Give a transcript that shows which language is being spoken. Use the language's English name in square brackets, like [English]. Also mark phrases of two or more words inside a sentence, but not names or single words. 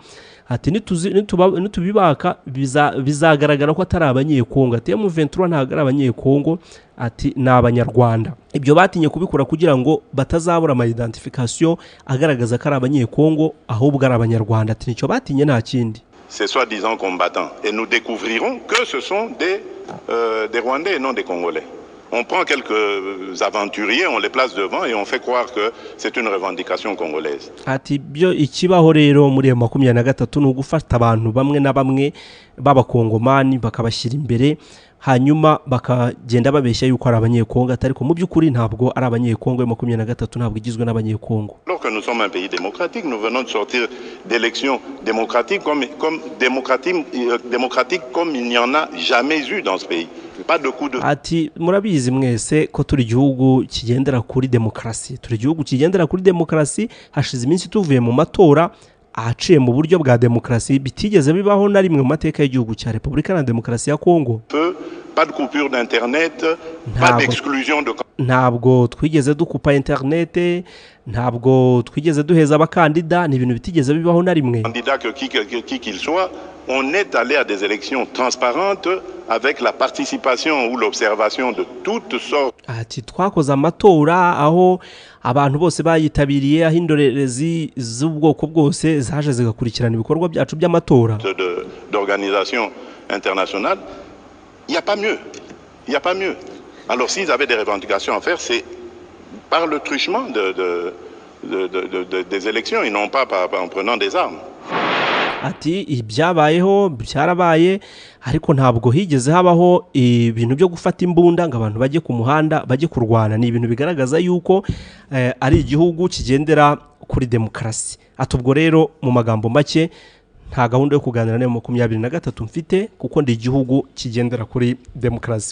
[Kinyarwanda] Ati nitubibaka bizagaragara ko atari abanyekongo. Ati M23 ntabwo ari abanyekongo, ati ni abanyarwanda. Ibyo batinye kubikora kugira ngo batazabura ama identification agaragaza ko ari abanyekongo, ahubwo ari abanyarwanda. Ati nicyo batinye, nta kindi. [French] Ces soi-disant combattants, et nous découvrirons que ce sont des Rwandais et non des Congolais. On prend quelques aventuriers, on les place devant et on fait croire que c'est une revendication congolaise. [Kinyarwanda] Ati byo ikibaho rero muri 23 no gufata abantu bamwe na bamwe b'abakongomani bakabashyira imbere, hanyuma bakagenda babeshya yuko ari abanyekongo, ariko mu by'ukuri ntabwo ari abanyekongo. 23 ntabwo igizwe n'abanyekongo. [French] Alors que nous sommes un pays démocratique, nous venons de sortir d'élections démocratiques comme il n'y en a jamais eu dans ce pays. Pas de coup de... [Kinyarwanda] Ati murabizi mwese ko turi igihugu kigendera kuri demokarasi, turi igihugu kigendera kuri demokarasi. Hashize iminsi tuvuye mu matora ahaciye mu buryo bwa demokarasi, bitigeze bibaho na rimwe mu mateka y'igihugu cya Repubulika na Demokarasi ya Kongo. [French] Pas de coupure d'internet, pas d'exclusion de... [Kinyarwanda] Ntabwo twigeze dukupa internet, ntabwo twigeze duheza abakandida, ni ibintu bitigeze bibaho na rimwe. [French] Candidat qui qu'il soit, on est allé à des élections transparentes avec la participation ou l'observation de toutes sortes. [Kinyarwanda] Ati twakoze amatora aho abantu bose bayitabiriye, aho indorerezi z'ubwoko bwose zaje zigakurikirana ibikorwa byacu by'amatora. [French] D'organisation internationale, il n'y a pas mieux. Il n'y a pas mieux. Alors s'ils avaient des revendications à faire, c'est par le truchement des élections, et non pas en prenant des armes. [Kinyarwanda] Ati ibyabayeho byarabaye, ariko ntabwo higeze habaho ibintu byo gufata imbunda ngo abantu bajye ku muhanda bajye kurwana. Ni ibintu bigaragaza yuko ari igihugu kigendera kuri demokarasi. Ati ubwo rero mu magambo make nta gahunda yo kuganira na M23 mfite kuko ndi igihugu kigendera kuri demokarasi.